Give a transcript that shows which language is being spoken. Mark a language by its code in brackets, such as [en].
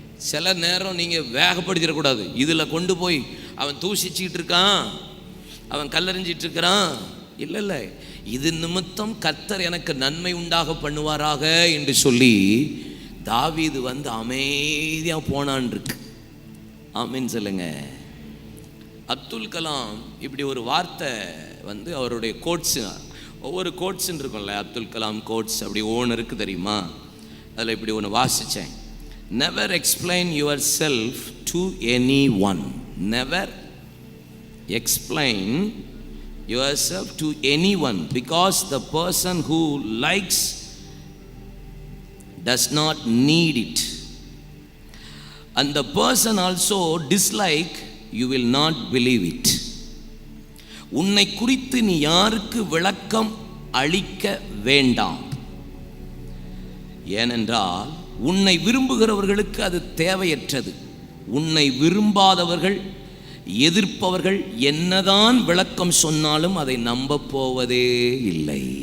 [ta] சில நேரம் நீங்கள் வேகப்படுத்திடக்கூடாது. இதில் கொண்டு போய் அவன் தூசிச்சிட்டு இருக்கான், அவன் கல்லறிஞ்சிட்டு இருக்கிறான், இல்லை இல்லை, இது நிமித்தம் கர்த்தர் எனக்கு நன்மை உண்டாக பண்ணுவாராக என்று சொல்லி தாவீது வந்து அமைதியாக போனான் இருக்கு. ஆமீன் சொல்லுங்க. அப்துல் கலாம் இப்படி ஒரு வார்த்தை வந்து அவருடைய கோட்ஸ், ஒவ்வொரு கோட்ஸ்ன்னு இருக்கும்ல, அப்துல் கலாம் கோட்ஸ் அப்படி ஒன்று இருக்குது தெரியுமா? அதில் இப்படி ஒன்று வாசித்தேன். [en] Never explain yourself to anyone. Never explain yourself to anyone, because the person who likes does not need it, and the person also dislike, you will not believe it. [ta] உன்னை குறித்து நீ யாருக்கு விளக்கம் அளிக்க வேண்டாம், ஏனென்றால் உன்னை விரும்புகிறவர்களுக்கு அது தேவையற்றது. உன்னை விரும்பாதவர்கள், எதிர்ப்பவர்கள் என்னதான் விளக்கம் சொன்னாலும் அதை நம்ப போவதே இல்லை.